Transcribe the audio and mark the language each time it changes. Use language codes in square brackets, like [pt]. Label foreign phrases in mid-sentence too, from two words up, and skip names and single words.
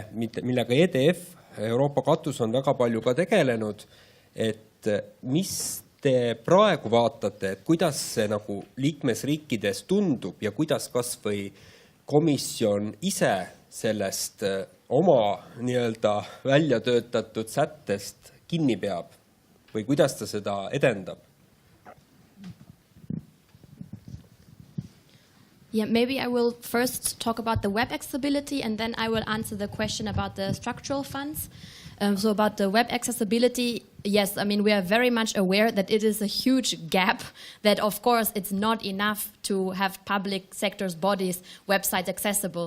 [et] millega EDF, Euroopa katus on väga palju ka tegelenud, et mis te praegu vaatate, et kuidas see nagu liikmesriikides tundub ja kuidas kas või komisjon ise sellest oma nii-öelda välja töötatud sättest kinni peab või kuidas ta seda edendab? [en] Yeah, maybe I will first talk about the web accessibility and then I will answer the question about the structural funds. So about the web accessibility, yes, I mean, we are very much aware that it is a huge gap, that of course it's not enough to have public sector's bodies, websites accessible.